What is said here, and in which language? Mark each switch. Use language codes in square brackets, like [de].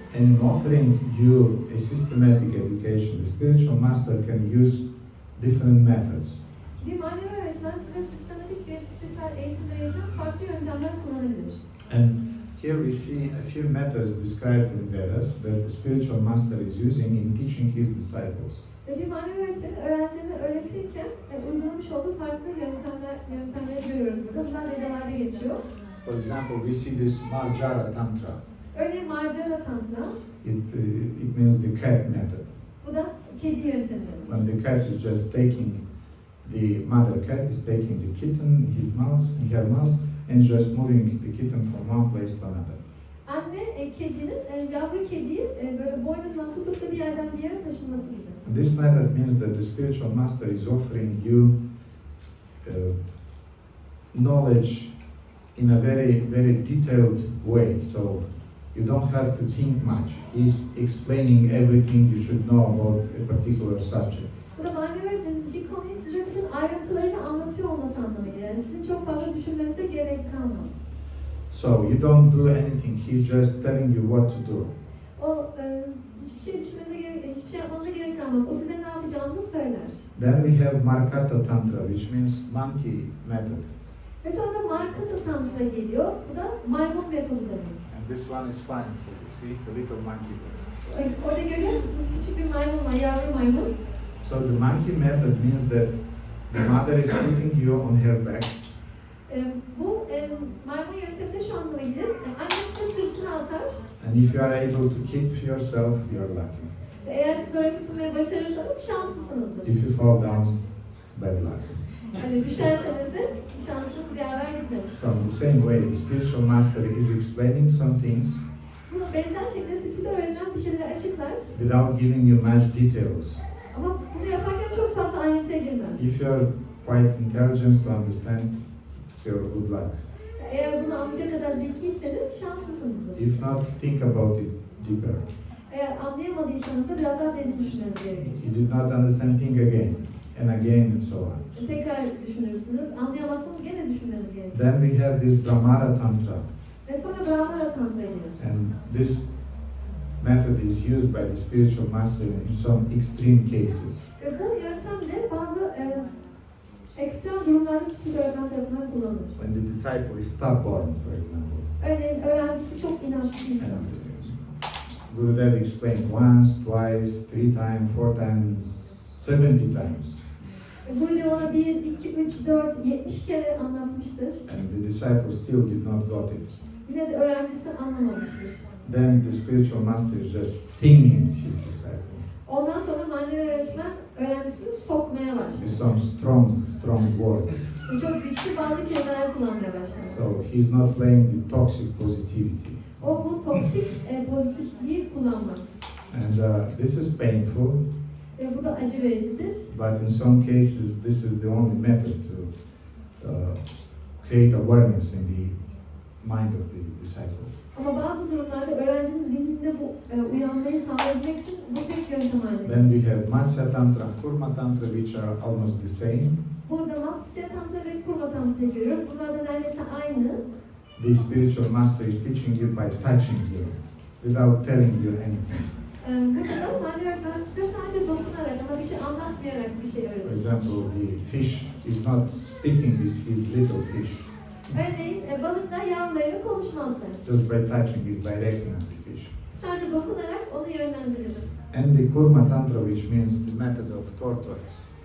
[en] And in offering you a systematic education, the spiritual master can use different methods. [tr] Bir manevi öğretmen size sistematik bir spiritüel eğitim verirken farklı yöntemler kullanabilir. [en] And here we see a few methods described in Vedas that the spiritual master is using in teaching his disciples. [tr] Ve bir manevi öğretmenin öğrencilerine öğretirken uygulamış olduğu farklı yöntemleri görüyoruz burada. Bunlar Vedalarda geçiyor. [en] For example, we see this Marjara Tantra. [tr] Örneğin Marjara Tantra. [en] It means the cat method. [tr] Bu da kedi yöntemi. [en] When the cat is just taking, the mother cat is taking the kitten in her mouth and just moving the kitten from one place to another. [tr] Anne kedinin yavru kediyi böyle boynundan tutup da bir yerden bir yere taşınması gibi. [en] And this method means that the spiritual master is offering you knowledge in a very detailed way. So you don't have to think much. He's explaining everything you should know about a particular subject. [tr] Bu da manevi öğretmenin bir konuyu size bütün ayrıntılarını anlatıyor olması anlamına gelir. Yani sizin çok fazla düşünmenize gerek kalmaz. [en] So you don't do anything. He's just telling you what to do. [tr] O hiçbir şey düşünmenize gerek, hiçbir şey yapmanıza gerek kalmaz. O size ne yapacağınızı söyler. [en] Then we have Markata Tantra, which means monkey method. [tr] Ve sonra da Markata Tantra geliyor. Bu da maymun metodu demek. [en] And this one is fine. You see the little monkey. [tr] Orada görüyor musunuz? Küçük bir maymun var, yavru maymun. [en] So the monkey method means that the mother is putting you on her back. [tr] Bu maymun yönteminde şu anlama gelir. Anne size sırtına atar. [en] And if you are able to keep yourself, you are lucky. [tr] Ve eğer siz öyle tutunmaya başarırsanız şanslısınızdır. [en] If you fall down, bad luck. [tr] Hani düşerseniz de şansınız yaver gitmemiş. [en] So in the same way, the spiritual master is explaining some things [tr] Bu benzer şekilde spirit öğrenen bir şeyleri açıklar. [en] without giving you much details. [tr] Ama bunu yaparken çok fazla ayrıntıya girmez. [en] If you are quite intelligent to understand, it's your good luck. [tr] Eğer bunu anlayacak kadar zekiyseniz şanslısınızdır. [en] If not, think about it deeper. [tr] Eğer anlayamadıysanız da biraz daha derin düşünmeniz gerekir. [en] If you did not understand, think again and again and so on. [tr] Tekrar düşünürsünüz. Anlayamazsanız gene düşünmeniz gerekir. [en] Then we have this Brahmara Tantra. [tr] Ve sonra Brahmara Tantra gelir. [en] And this method is used by the spiritual master in some extreme cases. [tr] Ve bu yöntem de bazı ekstrem durumlarda spirit öğretmen tarafından kullanılır. [en] When the disciple is stubborn, for example. [tr] Örneğin öğrencisi çok inançlıysa. [en] And Gurudev explained once, twice, 3 times, 4 times, 70 times. [tr] Burada ona 1, 2, 3, 4, 70 kere anlatmıştır. [en] And the disciple still did not got it. [tr] Yine de öğrencisi anlamamıştır. [en] Then the spiritual master is just stinging his disciple [tr] Ondan sonra manevi öğretmen öğrencisini sokmaya başlar. [en] with some strong words. [tr] Çok güçlü bazı kelimeler kullanmaya başlar. [en] So he's not playing the toxic positivity. [tr] O bu toksik pozitifliği kullanmaz. [en] And this is painful, [tr] Ve bu da acı vericidir. [en] but in some cases this is the only method to create awareness in the mind of the disciple. [tr] Ama bazı durumlarda öğrencinin zihninde bu uyanmayı sağlayabilmek için bu tek yöntem haline [en] Then [tr] gelir. [en] we have Matsya Tantra, Kurma Tantra, which are almost the same. [tr] Burada Matsya Tantra ve Kurma Tantra'yı görüyoruz. Bunlar da neredeyse aynı. [en] The spiritual master is teaching you by touching you, without telling you anything. [tr] Burada da manevi öğretmen size sadece dokunarak ama bir şey anlatmayarak bir şey [en] For [tr] öğretir. [en] example, the fish is not speaking with his little fish. [tr] Örneğin balıklar yavrularıyla konuşmazlar. [en] Just by touching is directing the fish. [tr] Sadece dokunarak onu yönlendirir. [en] And the Kurma Tantra, which means the method of tortoise.